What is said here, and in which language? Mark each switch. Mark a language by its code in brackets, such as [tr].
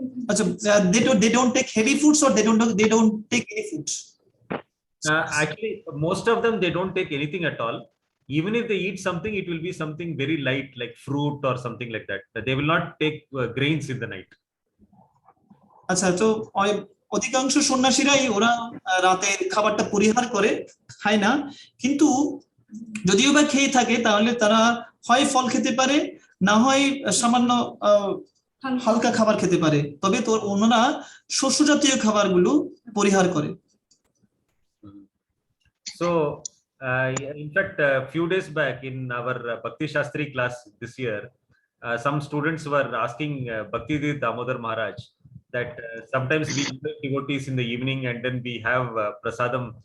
[en] আচ্ছা, they don't take heavy foods, or they don't take any foods? Actually, most of them they don't take anything at all. Even if they eat something, it will be something very light like fruit or something like that. They will not take grains in the night. [bn] আচ্ছা, তো অধিকাংশ সন্ন্যাসীরাই ওরা রাতের খাবারটা পরিহার করে, খায় না, কিন্তু যদিও বা খেয়ে থাকে তাহলে তারা হয় ফল খেতে পারে, না হয় সামান্য হালকা খাবার খেতে পারে, তবে তোর অন্যরা শস্য জাতীয় খাবারগুলো পরিহার করে। [en] So, in fact, a few days back in our Bhakti Shastri class this year, some students were asking Bhaktivedanta Damodar Maharaj that sometimes we invite devotees in the evening and then we have prasadam.